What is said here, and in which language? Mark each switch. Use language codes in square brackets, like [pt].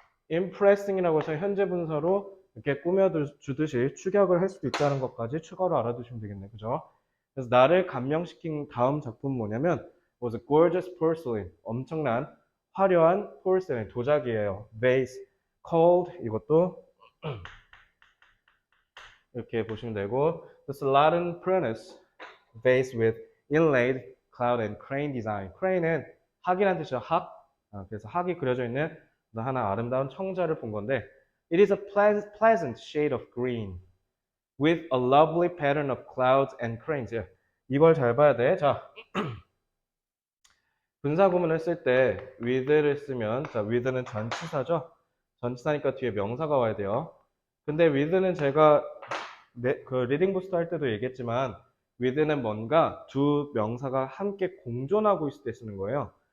[ko] impressing이라고 해서 현재 분사로 이렇게 꾸며주듯이 축약을 할 수도 있다는 것까지 추가로 알아두시면 되겠네요. 그죠? 그래서 나를 감명시킨 다음 작품은 뭐냐면 [en] was a gorgeous porcelain. [ko] 엄청난 화려한 porcelain 도자기예요. [en] vase called [ko] 이것도 이렇게 보시면 되고 [en] the Slatin Prunus vase with inlaid cloud and crane design. [ko] crane은 학이라는 뜻이죠. 학. 그래서 학이 그려져 있는 하나 아름다운 청자를 본 건데 [en] it is a pleasant shade of green with a lovely pattern of clouds and cranes. [ko] 이걸 잘 봐야 돼. 자, 분사구문을 쓸 때 with를 쓰면 자, with는 전치사죠. 전치사니까 뒤에 명사가 와야 돼요. 근데 with는 제가 그 리딩 부스터 할 때도 얘기했지만 with는 뭔가 두 명사가 함께 공존하고 있을 때 쓰는 거예요.